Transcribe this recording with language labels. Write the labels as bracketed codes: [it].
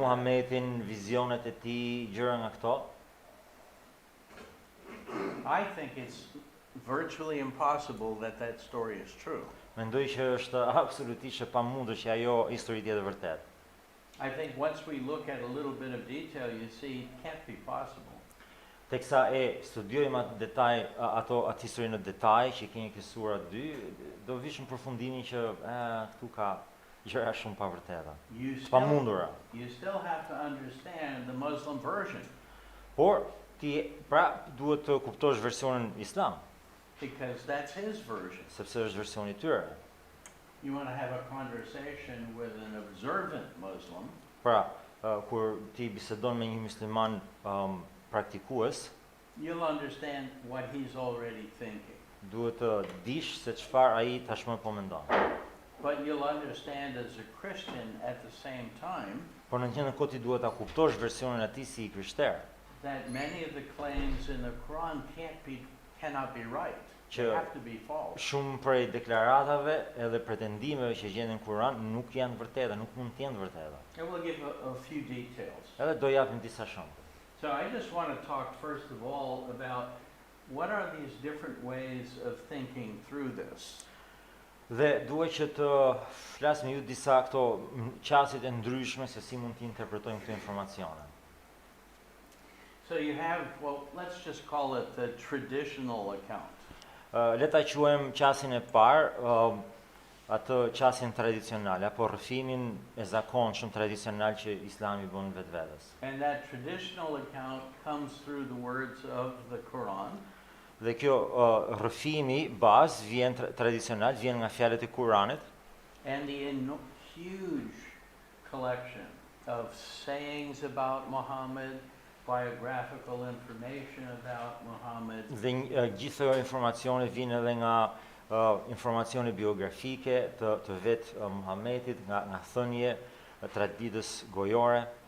[sq] Muhamedin, vizionet e tij, gjëra nga këto. [en] I think it's virtually impossible that that story is true. [sq] Mendoj që është absolutisht e pamundur që ajo histori të jetë vërtet. [en] I think once we look at a little bit of detail, you see it can't be possible. [sq] Teksa e studiojmë atë detaj, atë historinë në detaj që keni këtë sura 2, do vishëm përfundimin që këtu ka gjëra shumë pavërteta, [en] You [sq] të [en] still, [sq] pamundura. [en] you still have to understand the Muslim version, [sq] Por ti pra duhet të kuptosh versionin islam, [en] because that's his version. [sq] sepse është versioni i tyre. [en] You want to have a conversation with an observant Muslim, [sq] Pra, kur ti bisedon me një musliman praktikues, [en] you'll understand what he's already thinking. [sq] duhet të dish se çfarë ai tashmë po mendon. [en] But you'll understand as a Christian at the same time [sq] Por në njëjtën kohë ti duhet ta kuptosh versionin e tij si i krishter, [en] that many of the claims in the Quran cannot be right. They [sq] Që [en] have to be false. [sq] shumë prej deklaratave edhe pretendimeve që gjenden në Kur'an nuk janë vërteta, nuk mund të jenë vërteta. [en] And we'll give a few details. [sq] Edhe do japim disa shembuj. [en] So I just want to talk first of all about what are these different ways of thinking through this. [sq] Dhe dua që të flas me ju disa këto qasjet e ndryshme se si mund të interpretojmë këto informacione. [en] So you have, well, let's just call it the traditional account. [sq] Le ta quajmë qasin e parë, atë qasin tradicional, apo rrëfimin e zakonshëm tradicional që Islami bën vetvetes. [en] And that traditional account comes through the words of the Quran. [sq] Dhe kjo rrëfimi bazë vjen tradicional, vjen nga fjalët e Kuranit. [en] And the huge collection of sayings about Muhammad, biographical information about Muhammad. [sq] Dhe gjithë ato informacione vijnë edhe nga informacione biografike të vetë Muhamedit, nga thënie traditës gojore.